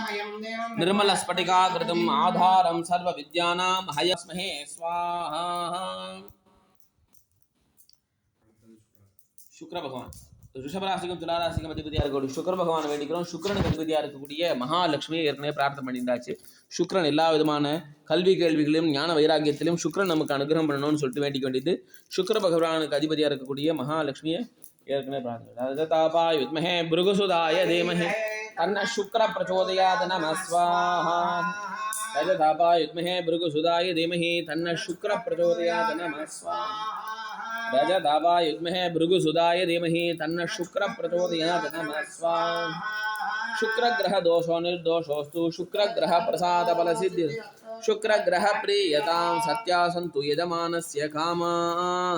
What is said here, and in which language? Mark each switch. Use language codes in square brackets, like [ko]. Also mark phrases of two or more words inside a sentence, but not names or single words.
[sa] निर्मलस्फटिकाकृतिम् आधारं सर्वविद्यानां हयस्महे स्वाहा। [ta] சுக்கிர பகவான் ரிஷப ராசிக்கும் துலா ராசிக்கும் அதிபதியா இருக்கக்கூடிய சுக்கிர பகவான் வேண்டிக்கிறோம். சுக்கிரனுக்கு அதிபதியா இருக்கக்கூடிய மகாலட்சுமியை ஏற்கனவே பிரார்த்தனை பண்ணியிருந்தாச்சு. சுக்கிரன் எல்லா விதமான கல்வி கேள்விகளையும் ஞான வைராக்கியத்திலும் சுக்கிரன் நமக்கு அனுகிரகம் பண்ணணும்னு சொல்லிட்டு வேண்டிக்க வேண்டியது. சுக்கிர பகவானுக்கு அதிபதியா இருக்கக்கூடிய மகாலட்சுமியை ஏற்கனவே பிரார்த்தனை. [sa] दाबाय विद्महे भृगुसुताय धीमहि तन्न शुक्र प्रचोदयात् நமः ஸ்வாஹா. दाबाय विद्महे भृगुसुताय धीमहि तन्न शुक्र प्रचोदयात् நமः ஸ்வாஹா. रजदावाय विद्महे भृगुसुदाय धीमहि तन्नः शुक्र प्रचोदयात् नमः स्वाहा। शुक्रग्रह दोषो निर्दोषोस्तु शुक्रग्रह प्रसाद फलसिद्धि शुक्रग्रह प्रियतां सत्या सन्तु यजमानस्य कामाः।